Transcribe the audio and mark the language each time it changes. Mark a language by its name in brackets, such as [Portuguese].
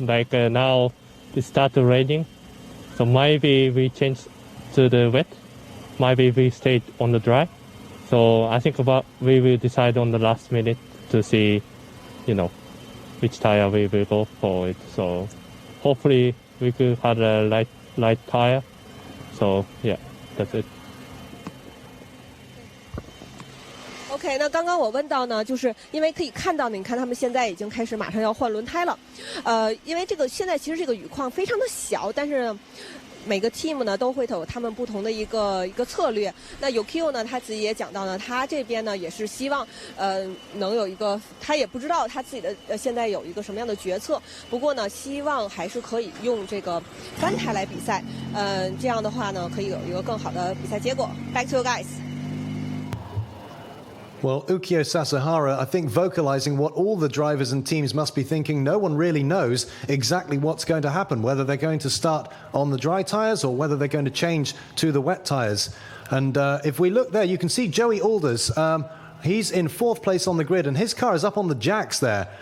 [English] Like now it started raining, so maybe we change to the wet, maybe we stay on the dry. So I think we will decide on the last minute to see, which tire we will go for it. So hopefully we could have a light tire. So yeah, that's it. [Chinese] OK， 那刚刚我问到呢，就是因为可以看到，你看他们现在已经开始马上要换轮胎了，因为现在其实这个雨况非常的小，但是每个 team 呢都会有他们不同的一个策略。那Ukio呢，他自己也讲到呢，他这边呢也是希望能有一个，他也不知道他自己的现在有一个什么样的决策，不过呢，希望还是可以用这个干胎来比赛，这样的话呢，可以有一个更好的比赛结果。 [English] Back to you guys. Well, Ukio Sasahara, I think, vocalizing what all the drivers and teams must be thinking. No one really knows exactly what's going to happen, whether they're going to start on the dry tyres or whether they're going to change to the wet tyres. And if we look there, you can see Joey Alders. He's in fourth place on the grid, and his car is up on the jacks there.